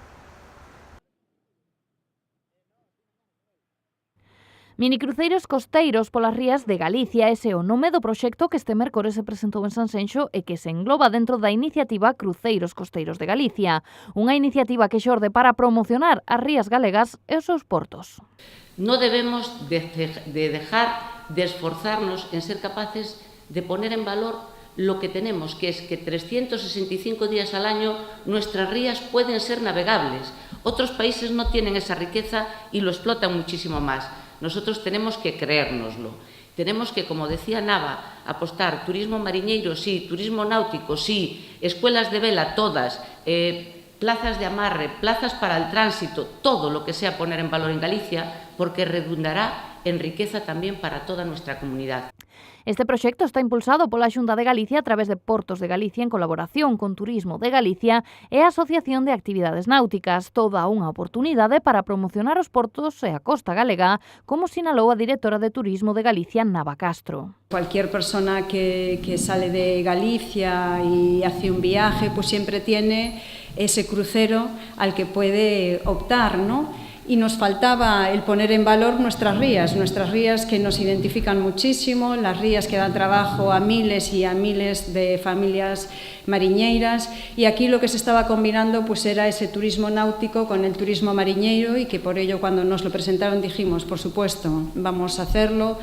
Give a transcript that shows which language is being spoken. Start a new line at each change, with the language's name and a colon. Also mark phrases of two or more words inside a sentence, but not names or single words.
Galician: Minicruceiros costeiros polas rías de Galicia, ese é o nome do proxecto que este mércores se presentou en Sanxenxo e que se engloba dentro da iniciativa Cruceiros Costeiros de Galicia, unha iniciativa que xorde para promocionar as rías galegas e os seus portos.
Spanish: No debemos de dejar de esforzarnos en ser capaces de poner en valor lo que tenemos, que es que 365 días al año nuestras rías pueden ser navegables. Otros países no tienen esa riqueza y lo explotan muchísimo más. Nosotros tenemos que creérnoslo. Tenemos que, como decía Nava, apostar turismo mariñeiro, sí, turismo náutico, sí, escuelas de vela, todas, plazas de amarre, plazas para el tránsito, todo lo que sea poner en valor en Galicia, porque redundará en riqueza también para toda nuestra comunidad.
Galician: Este proxecto está impulsado pola Xunta de Galicia a través de Portos de Galicia en colaboración con Turismo de Galicia e a Asociación de Actividades Náuticas, toda unha oportunidade para promocionar os portos e a costa galega, como sinalou a directora de Turismo de Galicia, Nava Castro.
Spanish: Cualquier persona que sale de Galicia y hace un viaje, pues siempre tiene ese crucero al que puede optar, ¿no? Y nos faltaba el poner en valor nuestras rías que nos identifican muchísimo, las rías que dan trabajo a miles y a miles de familias mariñeiras, y aquí lo que se estaba combinando pues era ese turismo náutico con el turismo mariñeiro, y que por ello cuando nos lo presentaron dijimos, por supuesto, vamos a hacerlo.